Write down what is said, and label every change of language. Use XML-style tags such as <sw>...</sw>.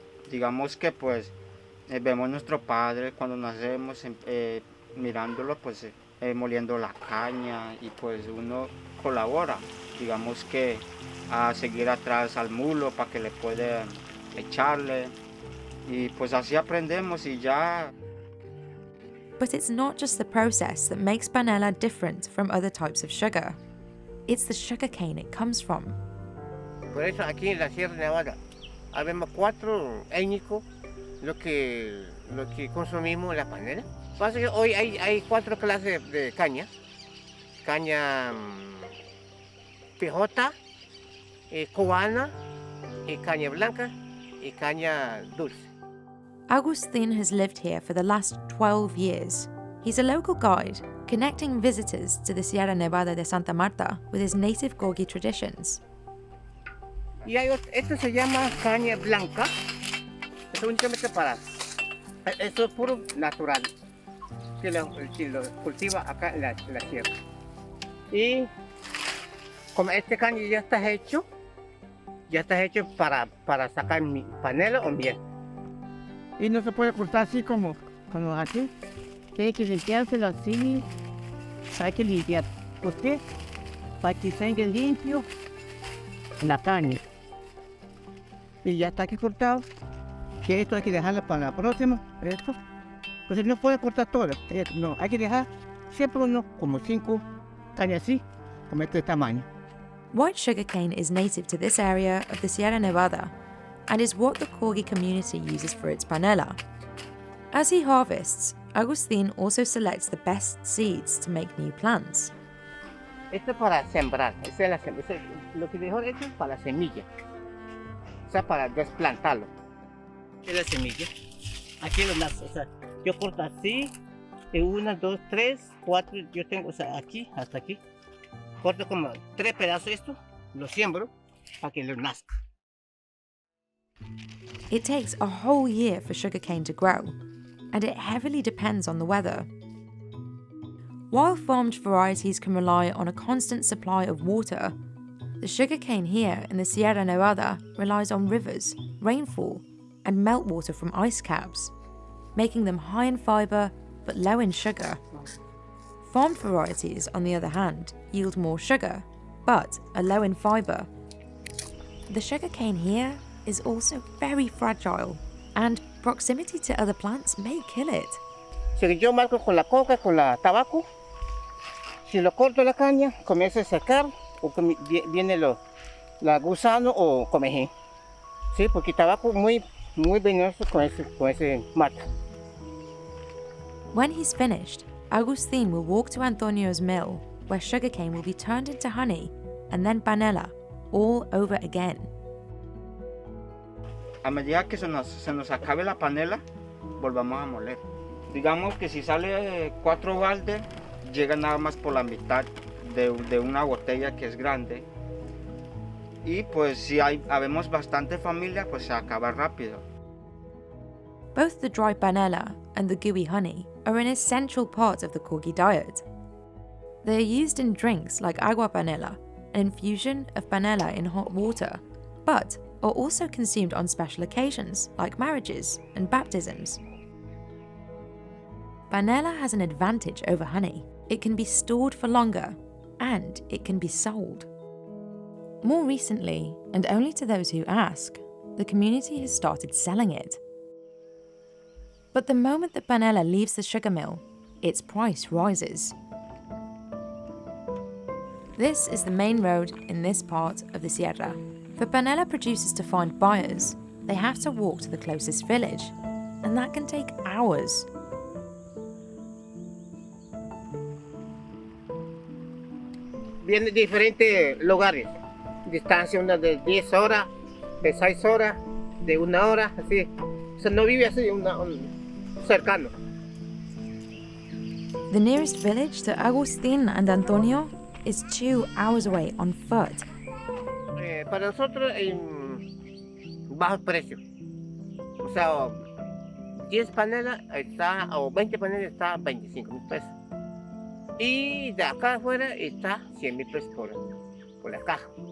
<es>Digamos que pues vemos a nuestro padre cuando nacemos mirándolo pues moliendo la caña y pues uno colabora, digamos que a seguir atrás al mulo para que le puedan echarle y pues así aprendemos y ya.</es> <en>But it's not just the process that makes panela different from other types of sugar. It's the sugarcane it comes from.</en> <es>Por eso aquí en la Sierra Nevada habemos 4 étnicos lo que consumimos la panela. Pasa que hoy hay 4 clases de caña. Caña pijota, cubana, caña blanca y caña dulce.</es> <en>Agustin has lived here for the last 12 years. He's a local guide, connecting visitors to the Sierra Nevada de Santa Marta with his native Kogi traditions.</en> <es>Y esto se llama caña blanca. Es únicamente para... Esto es puro natural. Que lo cultiva acá en la sierra. Y como este caña ya está hecho para sacar panela o miel. Y no se puede cortar así como aquí. Tiene que limpiárselo así. Hay que limpiar. ¿Por qué? Para que salga limpio la caña. Y ya está aquí cortado. Que esto hay que dejarlo para la próxima. Esto. Entonces no puede cortar todo. No, hay que dejar siempre uno como 5 cañas así, como este tamaño.</es> <en>White sugarcane is native to this area of the Sierra Nevada and is what the Kogi community uses for its panela. As he harvests, Agustin also selects the best seeds to make new plants.</en> <es>Esto es para sembrar, lo que dejó hecho es para la semilla, o sea, para desplantarlo. Es la semilla, aquí lo nace, o sea, yo corto así, 1, 2, 3, 4, yo tengo, o sea, aquí, hasta aquí, corto como 3 pedazos esto, lo siembro para que lo nazca.</es> <en>It takes a whole year for sugarcane to grow, and it heavily depends on the weather. While farmed varieties can rely on a constant supply of water, the sugarcane here in the Sierra Nevada relies on rivers, rainfall, and meltwater from ice caps, making them high in fibre but low in sugar. Farmed varieties, on the other hand, yield more sugar, but are low in fibre. The sugarcane here is also very fragile, and proximity to other plants may kill it.</en> <es>Si yo marco con la coca, con la tabaco, si lo corto la caña, comienza a secar, o viene la gusano o comején. Sí, porque el tabaco muy venenoso con ese mata.</es> <en>When he's finished, Agustin will walk to Antonio's mill, where sugarcane will be turned into honey, and then panela, all over again.</en> <es>A medida que se nos acabe la panela, volvamos a moler. Digamos que si sale 4 baldes, llega nada más por la mitad de una botella que es grande. Y pues si habemos bastante familia, pues se acaba rápido.</es> <en>Both the dry panela and the gooey honey are an essential part of the Kogi diet. They are used in drinks like agua panela, an infusion of panela in hot water, but are also consumed on special occasions like marriages and baptisms. Panela has an advantage over honey. It can be stored for longer, and it can be sold. More recently, and only to those who ask, the community has started selling it. But the moment that panela leaves the sugar mill, its price rises. This is the main road in this part of the Sierra. For panela producers to find buyers, they have to walk to the closest village, and that can take hours.</en> <es>Viene de diferentes lugares, distancia una de 10 horas, de 6 horas, de 1 hora, así. O sea, no vive así, cercano.</es> <en>The nearest village to Agustin and Antonio is 2 hours away on foot.</en> <es>Para nosotros bajo precio. O sea, 10 panelas está, o 20 panelas está a 25,000 pesos. Y de acá afuera está 100,000 pesos por la caja.</es>